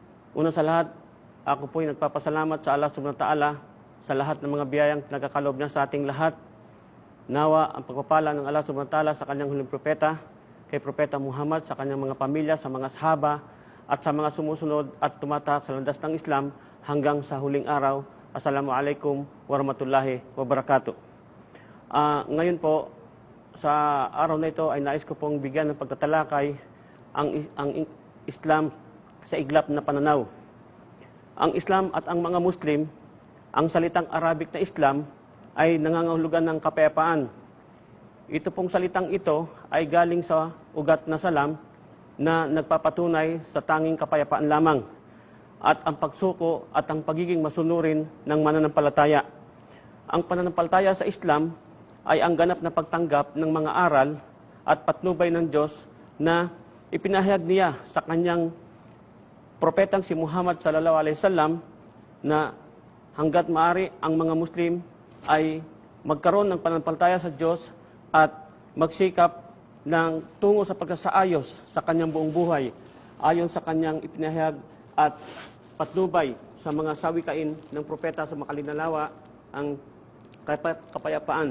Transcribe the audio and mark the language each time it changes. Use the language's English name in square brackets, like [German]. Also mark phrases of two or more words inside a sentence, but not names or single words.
[Filipino] Una sa lahat, ako po'y nagpapasalamat sa Allah [Arabic] سبحانه وتعالى [Filipino] sa lahat ng mga biyayang nagkakalob niya sa ating lahat. Nawa ang pagpapala ng Allah [Arabic] سبحانه وتعالى [Filipino] sa kanyang huling propeta, kay Propeta Muhammad, sa kanyang mga pamilya, sa mga sahaba, at sa mga sumusunod at tumatak sa landas ng Islam hanggang sa huling araw. [Arabic] السلام عليكم ورحمة الله وبركاته. [Filipino] Ngayon po, sa araw na ito ay nais ko pong bigyan ng pagtatalakay ang Islam sa iglap na pananaw. Ang Islam at ang mga Muslim, ang salitang Arabic na Islam ay nangangahulugan ng kapayapaan. Ito pong salitang ito ay galing sa ugat na salam na nagpapatunay sa tanging kapayapaan lamang at ang pagsuko at ang pagiging masunurin ng mananampalataya. Ang pananampalataya sa Islam ay ang ganap na pagtanggap ng mga aral at patnubay ng Diyos na ipinahayag niya sa kanyang propetang si Muhammad [Arabic] صلى الله عليه وسلم [Filipino] na hanggat maaari ang mga Muslim ay magkaroon ng pananampalataya sa Diyos at magsikap ng tungo sa pagsasaayos sa kanyang buong buhay ayon sa kanyang ipinahayag at patnubay sa mga sawikain ng propeta sa makalinalawa ang kapayapaan.